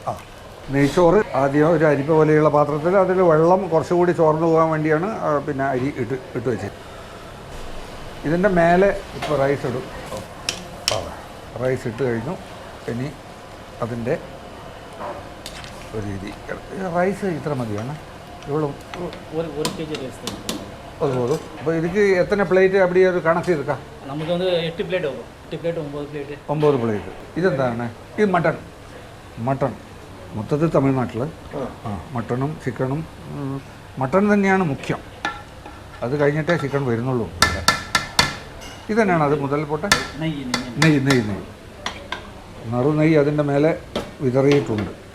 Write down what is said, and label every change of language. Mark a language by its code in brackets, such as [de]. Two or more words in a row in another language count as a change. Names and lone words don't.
[ml] നെയ്ച്ചോറ് ആദ്യം ഒരു അരിപ്പ പോലെയുള്ള പാത്രത്തിൽ അതിൽ വെള്ളം കുറച്ചുകൂടി ചോർന്നു പോകാൻ വേണ്ടിയാണ് പിന്നെ അരി ഇട്ട് വെച്ചത്. ഇതിൻ്റെ മേലെ ഇപ്പോൾ റൈസ് ഇടും. റൈസ് ഇട്ട് കഴിഞ്ഞു. ഇനി അതിൻ്റെ ഒരു രീതി. റൈസ് ഇത്ര മതിയാണ്. ഇവളും [ta] ஒரு kg ரைஸ் அது போதும். இப்போ இதுக்கு எத்தனை பிளேட்டு அப்படி ஒரு கணக்கு இருக்கா? நமக்கு வந்து 8 பிளேட் வரும். 8 பிளேட் 9 பிளேட். [ml] 9 പ്ലേറ്റ്. ഇതെന്താണ്? ഇത് മട്ടൺ മൊത്തത്തിൽ തമിഴ്നാട്ടിൽ മട്ടണും ചിക്കണും. മട്ടൺ തന്നെയാണ് മുഖ്യം. അത് കഴിഞ്ഞിട്ടേ ചിക്കൻ വരുന്നുള്ളൂ. ഇത് തന്നെയാണ് അത് മുതൽ പോട്ടെ. നെയ്യ് നറുനെയ്യ് അതിൻ്റെ മേലെ വിതറിയിട്ടുണ്ട്.